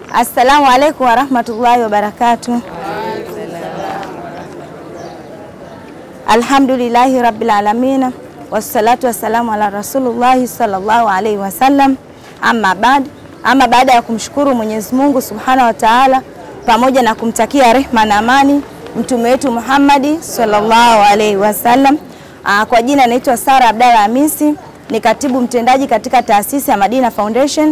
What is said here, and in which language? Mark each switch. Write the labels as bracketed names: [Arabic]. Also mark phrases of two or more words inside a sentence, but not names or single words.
[Arabic] السلام عليكم ورحمة الله وبركاته. الحمد لله رب العالمين. والصلاة والسلام على رسول الله صلى الله عليه وسلم. [Swahili] Ama baada ya kumshukuru Mwenyezi Mungu [Arabic] سبحانه وتعالى [Swahili] pamoja na kumtakia rehma na amani mtume wetu Muhammad [Arabic] صلى الله عليه وسلم. [Swahili] Kwa jina naitwa Sara Abdalla Hamisi, ni katibu mtendaji katika taasisi ya Madina Foundation.